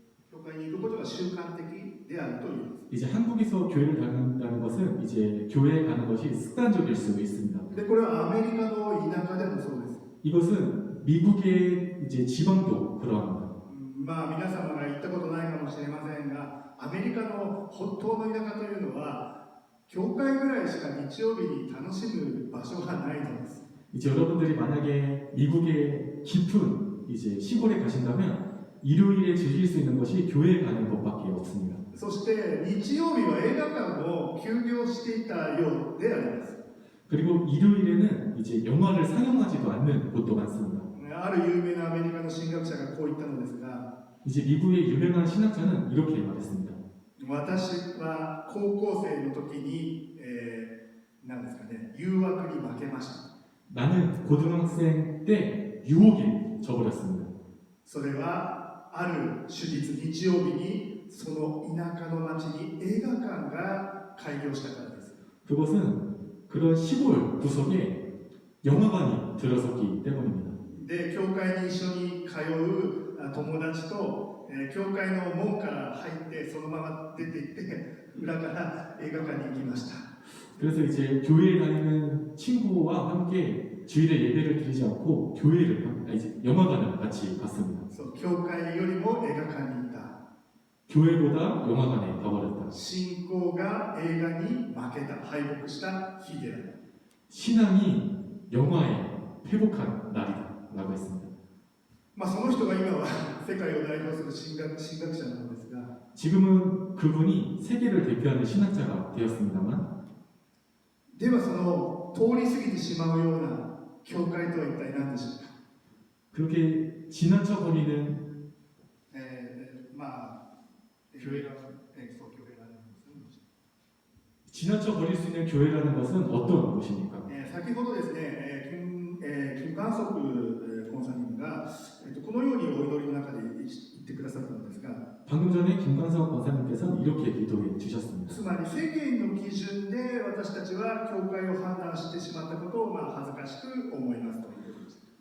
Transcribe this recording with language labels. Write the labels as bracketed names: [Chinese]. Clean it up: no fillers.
[Japanese] 教会に行くことが習慣的であるという。 [Korean] 이제 한국에서 교회를 다닌다는 것은 이제 교회에 가는 것이 습관적일 수 있습니다. [Japanese] で、これはアメリカの田舎でもそうです。 [Korean] 이것은 미국의 이제 지방도 그러합니다. [Japanese] まあ皆様が行ったことないかもしれませんが、アメリカの本当の田舎というのは、教会ぐらいしか日曜日に楽しむ場所がないのです。 [Korean] 이제 여러분들이 만약에 미국의 깊은 이제 시골에 가신다면 일요일에 즐길 수 있는 것이 교회에 가는 것밖에 없습니다. [Japanese] そして日曜日は映画館を休業していたようであります。 [Korean] 그리고 일요일에는 이제 영화를 상영하지도 않는 곳도 많습니다. [Japanese] ある有名なアメリカの神学者がこう言ったのですが、 [Korean] 이제 미국의 유명한 신학자는 이렇게 말했습니다. [Japanese] 私は高校生の時に、何ですかね、誘惑に負けました。 [Korean] 나는 고등학생 때 유혹에 져버렸습니다. [Japanese] それはある主日日曜日にその田舎の町に映画館が開業したからです。 [Korean] 그것은 그런 시골 구석에 영화관이 들어섰기 때문입니다. [Japanese] で、教会に一緒に通う友達と、教会の門から入ってそのまま出て行って裏から映画館に行きました。 [Korean] 그래서 이제 교회에 다니는 친구와 함께 주일에 예배를 드리지 않고 이제 영화관을 같이 갔습니다. [Japanese] そう、教会よりも映画館に行った。 [Korean] 교회보다 영화관에 가버렸다. [Japanese] 信仰が映画に負けた、敗北した日である。 [Korean] 신앙이 영화에 회복한 날이다라고 했습니다. [Japanese] まあその人が今は世界を代表する神学者なのですが、 [Korean] 지금은 그분이 세계를 대표하는 신학자가 되었습니다만 [Japanese] ではその通り過ぎてしまうような教会とは一体何でしょうか。 [Korean] 그렇게 지나쳐버리는 [Japanese] まあ教会がそう教会があるんですね。 [Korean] 지나쳐버릴 수 있는 교회라는 것은 어떤 곳입니까? [Japanese] 先ほどですね、金観測コンサニングが、このようにお祈りの中で言ってくださったのですが、 [Korean] 방금 전에 김관석 권사님께서는 이렇게 기도해 주셨습니다. [Japanese] つまり世間の基準で私たちは教会を判断してしまったことを恥ずかしく思いますということです。